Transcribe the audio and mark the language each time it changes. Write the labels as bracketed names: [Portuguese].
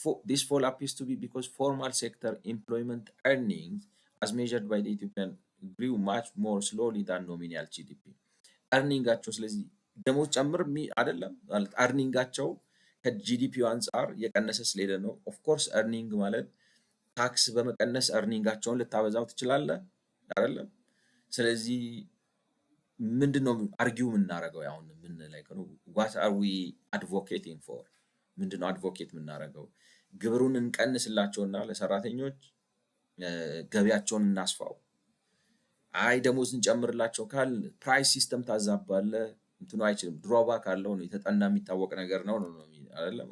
[English] This fall appears to be because formal sector employment earnings as measured by the Ethiopian grew much more slowly than nominal GDP. [Amharic] earningጋቸው ስለዚህ ደሞዝ ጨምር አይደለም ማለት earningጋቸው ከጂዲፒው አንፃር የቀነሰ ስለሄደ ነው። ኦፍ ኮርስ earning ማለት ታክስ በመቀነስ earningጋቸውን ልታበዛው ትችላለህ አይደለም? ስለዚህ ምንድነው አርጊው የምናደርገው? አሁን ምን ላይ ነው [English] what are we advocating for? [Amharic] ምንድነው አድቮኬት የምናደርገው? ግብሩን እንቀንስላቸውና ለሰራተኞች ገቢያቸውን እናስፋው። አይ ደሞዝ እንጨምርላቸው ካል ፕራይስ ሲስተም ታዛባለህ፣ እንትኑ አይችልም። ድሮባክ አለው ነው የተጠና የሚታወቅ ነገር ነው አይደለም?